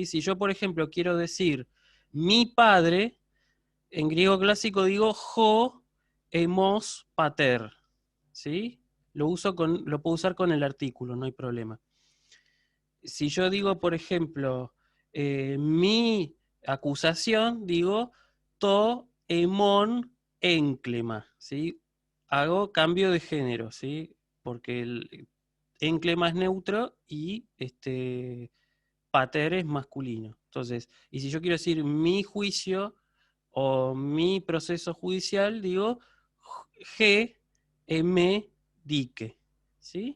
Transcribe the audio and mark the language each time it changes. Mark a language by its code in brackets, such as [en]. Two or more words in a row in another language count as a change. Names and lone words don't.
[es] Si yo, por ejemplo, quiero decir mi padre, en griego clásico digo [el] ὁ ἐμὸς πατήρ, [es] ¿sí? Lo puedo usar con el artículo, no hay problema. Si yo digo, por ejemplo, mi acusación, digo [el] τὸ ἐμὸν ἔγκλημα, [es] ¿sí? Hago cambio de género, ¿sí? Porque el enclema es neutro y pater es masculino. Entonces, y si yo quiero decir mi juicio o mi proceso judicial, digo [el] ἡ ἐμὴ δίκη, [es] ¿sí?